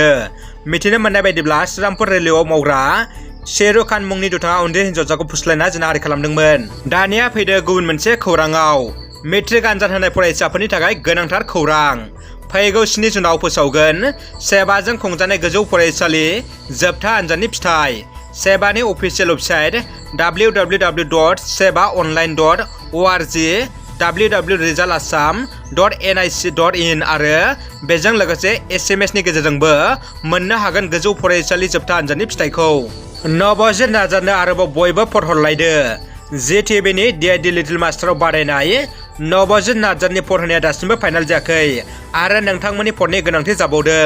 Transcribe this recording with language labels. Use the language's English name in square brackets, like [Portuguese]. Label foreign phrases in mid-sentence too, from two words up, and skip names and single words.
[Bodo] मिथिनो मोननाय बायदिब्ला श्रीरामपुर रेलवेआव मावग्रा शेरु खान मुंनि दुथाङा उन्दै हिन्जावसाखौ फुस्लायना जिनाहारि खालामदोंमोन। दानिया फैदो गुबुन मोनसे खौराङाव। मेट्रिक आनजाद होनाय फरायसाफोरनि थाखाय गोनांथार खौरां। फैगौ 7 जुनाव फोसावगोन सेबाजों खुंजानाय गोजौ फरायसालि जोबथा आनजादनि फिथाइ। सेबानि [English] official website [Bodo] www.sebaonline.org, www.resultassam.nic.in आरो बेजों लोगोसे SMS नि गेजेरजोंबो मोननो हागोन गोजौ फरायसालि जोबथा आनजादनि फिथाइखौ। नबजित नार्जारिनो आरोबाव बयबो फट हरलायदो। JTBनि DID लिटिल मास्टाराव बादायनाय नबजित नार्जारिनि फट होनाया दासिमबो फाइनाल जायाखै आरो नोंथांमोननि फटनि गोनांथि जाबावदों।